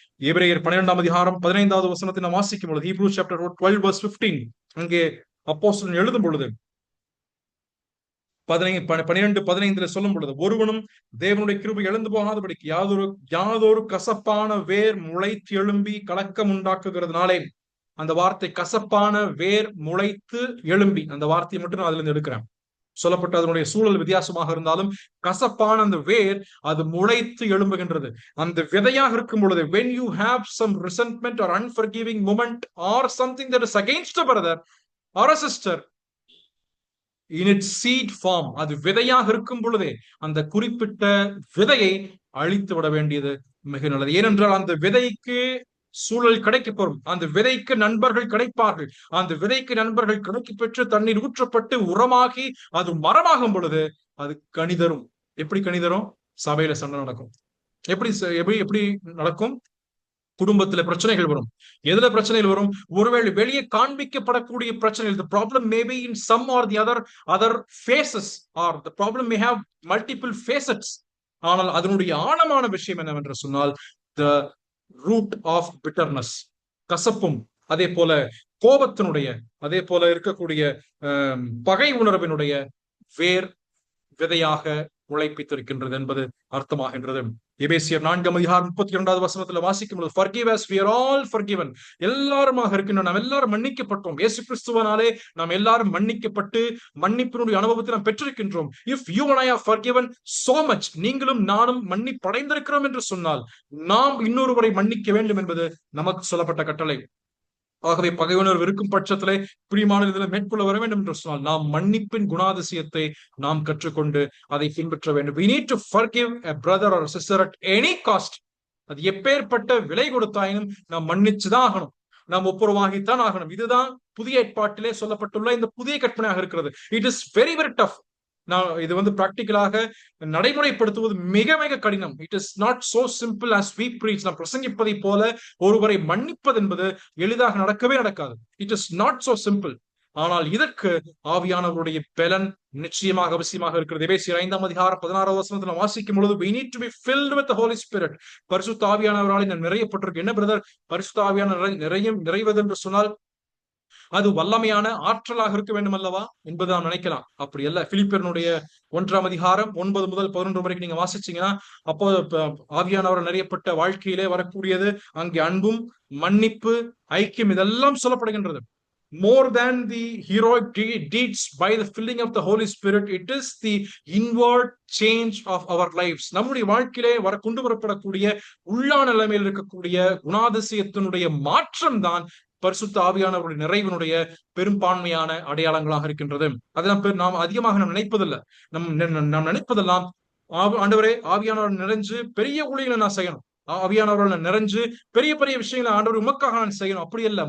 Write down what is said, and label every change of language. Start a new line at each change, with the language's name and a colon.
Tamil: எபிரேயர் 12:15 வசனத்தை நாம் வாசிக்கும் பொழுது,
English: Hebrews chapter 12:15,
Tamil: அங்கே அப்போஸ்தலன் எழுதும் பொழுது 12:15 சொல்லும் பொழுது, ஒருவனும் தேவனுடைய கிருபை இழந்து போகாதபடிக்கு யாதொரு கசப்பான வேர் முளைத்து எழும்பி கலக்கம் உண்டாக்குகிறதுனாலே, அந்த வார்த்தை கசப்பான வேர் முளைத்து எழும்பி, அந்த வார்த்தையை மட்டும் நான் அதுல இருந்து எடுக்கிறேன். சொல்லப்பட்ட அதனுடைய சூழல் வித்தியாசமாக இருந்தாலும் கசப்பான அந்த வேர் அது முளைத்து எழும்புகின்றது. அந்த விதையாக இருக்கும் பொழுது,
English: when you have some resentment or unforgiving moment or something that is against a brother or a sister in its seed form,
Tamil: அது விதையாக இருக்கும் பொழுதே அந்த குறிப்பிட்ட விதையை அழித்து விட வேண்டியது மிக நல்லது. ஏனென்றால் அந்த விதைக்கு சூழல் கிடைக்கப்பெறும், அந்த விதைக்கு நண்பர்கள் கிடைப்பார்கள். அந்த விதைக்கு நண்பர்கள் கிடைக்க பெற்று தண்ணீர் ஊற்றப்பட்டு உரமாகி அது மரமாகும் பொழுது அது கனிதரும். எப்படி கனிதரும்? சபையில சண்டை நடக்கும். எப்படி எப்படி நடக்கும்? குடும்பத்துல பிரச்சனைகள் வரும். எதுல பிரச்சனைகள் வரும்? ஒருவேளை வெளியே காண்பிக்கப்படக்கூடிய பிரச்சனைகள்.
English: The problem may be in some or the other faces, or the problem may have multiple facets.
Tamil: ஆனால் அதனுடைய ஆழமான விஷயம் என்னவென்று சொன்னால்,
English: the root of bitterness,
Tamil: கசப்பும் அதே போல கோபத்தினுடைய அதே போல இருக்கக்கூடிய பகை உணர்வினுடைய வேர் விதையாக உழைப்பித்திருக்கின்றது என்பது அர்த்தமாகின்றது. எபேசியர் 4:32 வசனத்துல வாசிக்கும் பொழுது,
English: forgive as we are all forgiven,
Tamil: எல்லாருமாக இருக்கின்றோம், நாம் எல்லாரும் மன்னிக்கப்பட்டோம். இயேசு கிறிஸ்துவனாலே நாம் எல்லாரும் மன்னிக்கப்பட்டு மன்னிப்பினுடைய அனுபவத்தை நாம் பெற்றிருக்கின்றோம்.
English: if you and I are forgiven so much,
Tamil: நீங்களும் நானும் மன்னிப்படைந்திருக்கிறோம் என்று சொன்னால் நாம் இன்னொருவரை மன்னிக்க வேண்டும் என்பது நமக்கு சொல்லப்பட்ட கட்டளை. ஆகவே பகையுணர்வு இருக்கும் பட்சத்திலே பிரியமான இதில் மேற்கொள்ள வர வேண்டும் என்று சொன்னால் நாம் மன்னிப்பின் குணாதிசயத்தை நாம் கற்றுக்கொண்டு அதை பின்பற்ற வேண்டும்.
English: We need to forgive a brother or a sister at any cost.
Tamil: அது எப்பேற்பட்ட விலை கொடுத்தாயினும் நாம் மன்னிச்சுதான் ஆகணும், நாம் ஒப்புரவாகித்தான் ஆகணும். இதுதான் புதிய ஏற்பாட்டிலே சொல்லப்பட்டுள்ள இந்த புதிய கற்பனையாக இருக்கிறது.
English: It is very very tough.
Tamil: நான் இது பிராக்டிக்கலாக நடைமுறைப்படுத்துவது மிக மிக கடினம்.
English: It is not so simple as we preach.
Tamil: நாம் பிரசங்கிப்பதை போல ஒருவரை மன்னிப்பது என்பது எளிதாக நடக்கவே நடக்காது.
English: It is not so simple.
Tamil: ஆனால் இதற்கு ஆவியானவருடைய பலன் நிச்சயமாக அவசியமாக இருக்கிறது. எபேசியர் 5:16 வாசிக்கும் பொழுது,
English: we need to be filled with the Holy Spirit.
Tamil: பரிசுத்த ஆவியானவரால் நிறையப்பட்டிருக்கு. என்ன பிரதர் பரிசுத்த ஆவியானவர் நிறைவது என்று சொன்னால் அது வல்லமையான ஆற்றலாக இருக்க வேண்டும் அல்லவா என்பது நாம் நினைக்கலாம். அப்படி அல்ல. பிலிப்பியருடைய 1:9 வரைக்கும் நீங்க வாசிச்சீங்கன்னா, அப்போ ஆவியானவர் நிறையப்பட்ட வாழ்க்கையிலே வரக்கூடியது அங்கே அன்பும் மன்னிப்பு ஐக்கியம் இதெல்லாம் சொல்லப்படுகின்றது.
English: More than the heroic deeds by the filling of the Holy Spirit, it is the inward change of our lives.
Tamil: நம்முடைய வாழ்க்கையிலே கொண்டு வரப்படக்கூடிய உள்ளான நிலைமையில் இருக்கக்கூடிய குணாதிசயத்தினுடைய மாற்றம் தான் பரிசுத்த ஆவியானவருடைய நிறைவினுடைய பெரும்பான்மையான அடையாளங்களாக இருக்கின்றது. அதை நாம் அதிகமாக நினைப்பதில்லை. நாம் நினைப்பதெல்லாம் ஆண்டவரே ஆவியானவர் நிறைஞ்சு பெரிய ஊழியர்களை நான் செய்யணும், ஆவியானவரால் நிறைஞ்சு பெரிய பெரிய விஷயங்களை ஆண்டவர் உமக்காக நான் செய்யணும். அப்படி அல்ல.